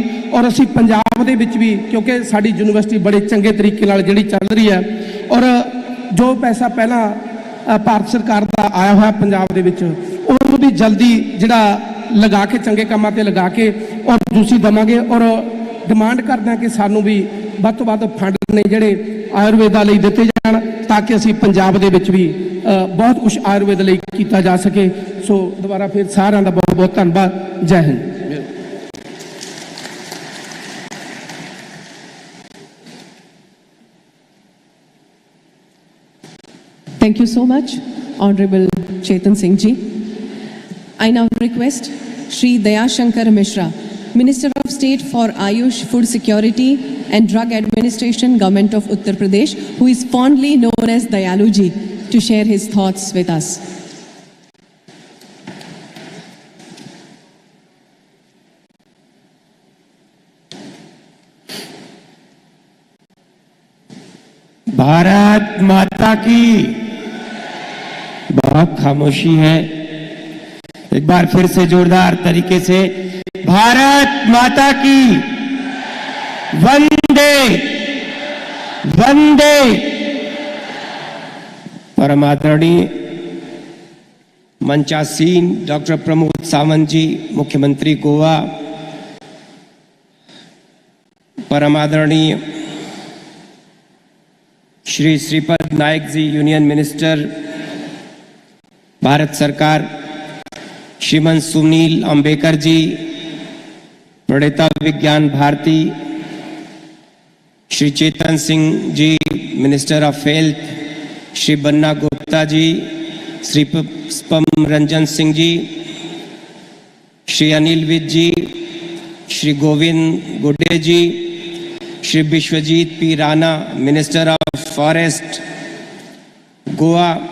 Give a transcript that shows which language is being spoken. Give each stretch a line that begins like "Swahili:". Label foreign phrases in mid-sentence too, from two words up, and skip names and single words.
Punjabi: ਔਰ ਅਸੀਂ ਪੰਜਾਬ ਦੇ ਵਿੱਚ ਵੀ, ਕਿਉਂਕਿ ਸਾਡੀ ਯੂਨੀਵਰਸਿਟੀ ਬੜੇ ਚੰਗੇ ਤਰੀਕੇ ਨਾਲ ਜਿਹੜੀ ਚੱਲ ਰਹੀ ਹੈ, ਔਰ ਜੋ ਪੈਸਾ ਪਹਿਲਾਂ ਭਾਰਤ ਸਰਕਾਰ ਦਾ ਆਇਆ ਹੋਇਆ ਪੰਜਾਬ ਦੇ ਵਿੱਚ ਉਹਨੂੰ ਵੀ ਜਲਦੀ ਜਿਹੜਾ ਲਗਾ ਕੇ ਚੰਗੇ ਕੰਮਾਂ 'ਤੇ ਲਗਾ ਕੇ ਔਰ ਜੂਸੀ ਦੇਵਾਂਗੇ। ਔਰ ਡਿਮਾਂਡ ਕਰਦੇ ਹਾਂ ਕਿ ਸਾਨੂੰ ਵੀ ਵੱਧ ਤੋਂ ਵੱਧ ਫੰਡ ਨੇ ਜਿਹੜੇ ਆਯੁਰਵੇਦਾ ਲਈ ਦਿੱਤੇ ਜਾਣ, ਤਾਂ ਕਿ ਅਸੀਂ ਪੰਜਾਬ ਦੇ ਵਿੱਚ ਵੀ ਬਹੁਤ ਕੁਝ ਆਯੁਰਵੇਦ ਲਈ ਕੀਤਾ ਜਾ ਸਕੇ। ਸੋ ਦੁਬਾਰਾ ਫਿਰ ਸਾਰਿਆਂ ਦਾ ਬਹੁਤ ਬਹੁਤ ਧੰਨਵਾਦ। ਜੈ ਹਿੰਦ।
English: Thank you so much, Honorable Chetan Singh Ji. I now request Shri Dayashankar Mishra, Minister of State for Ayush, Food Security and Drug Administration, Government of Uttar Pradesh, who is fondly known as Dayalu Ji, to share his thoughts with us.
Hindi: भारत माता की बहुत खामोशी है। एक बार फिर से जोरदार तरीके से भारत माता की वंदे वंदे। परम आदरणीय मंचासीन डॉक्टर प्रमोद सावंत जी, मुख्यमंत्री गोवा, परम आदरणीय श्री श्रीपद नायक जी,
English: Union Minister
Hindi: भारत सरकार, श्रीमान सुनील अंबेकर जी, प्रणेता विज्ञान भारती, श्री चेतन सिंह जी,
English: Minister of Health,
Hindi: श्री बन्ना गुप्ता जी, श्री स्पम रंजन सिंह जी, श्री अनिल विज जी, श्री गोविंद गुड्डे जी, श्री विश्वजीत पी राणा,
English: Minister of Forest
Hindi: गोवा,